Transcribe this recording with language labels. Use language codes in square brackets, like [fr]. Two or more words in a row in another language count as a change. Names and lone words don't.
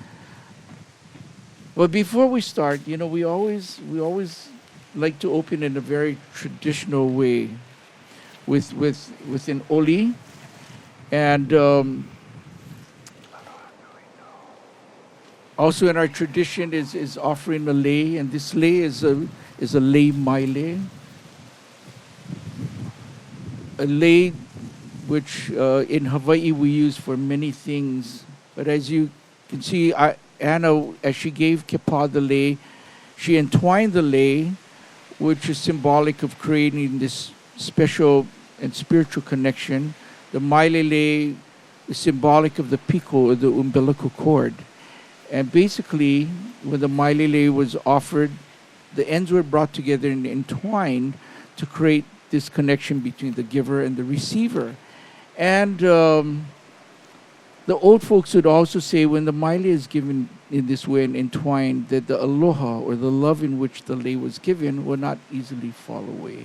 [en] But before we start, we always like to open in a very traditional way with an oli, and also in our tradition is offering a lei, and this lei is a [haw] lei maile, [en] a lei which in Hawaii we use for many things. But as you can see, Anna, as she gave Kepā the lei, she entwined the lei, which is symbolic of creating this special and spiritual connection. The [haw] maile lei [en] is symbolic of the piko, or the umbilical cord. And basically, when the [haw] maile lei [en] was offered, the ends were brought together and entwined to create this connection between the giver and the receiver. And the old folks would also say when the maile is given in this way and entwined, that the aloha, or the love in which the lei was given, will not easily fall away.